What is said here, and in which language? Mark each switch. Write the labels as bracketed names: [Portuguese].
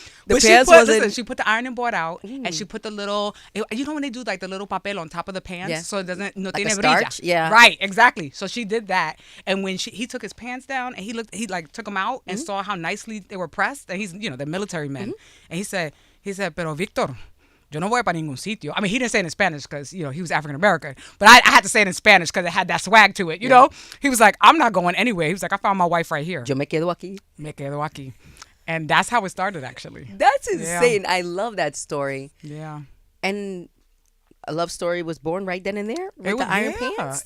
[English] She put the ironing board out and she put the little, when they do like the little papel on top of the pants so it doesn't, no like [Spanish] tiene [English] starch? [Spanish] brilla. [English] Yeah. Right, exactly. So she did that. And when he took his pants down and he like took them out and saw how nicely they were pressed. And he's, the military men. And he said, [Spanish] pero Victor, yo no voy para ningún sitio. [English] I mean, he didn't say it in Spanish because, he was African American. But I had to say it in Spanish because it had that swag to it, you know? He was like, I'm not going anywhere. He was like, I found my wife right here. [Spanish] Yo me quedo aquí. Me quedo aquí. [English] And that's how it started, actually. That's insane. Yeah. I love that story. Yeah. And a love story was born right then and there with the iron pants.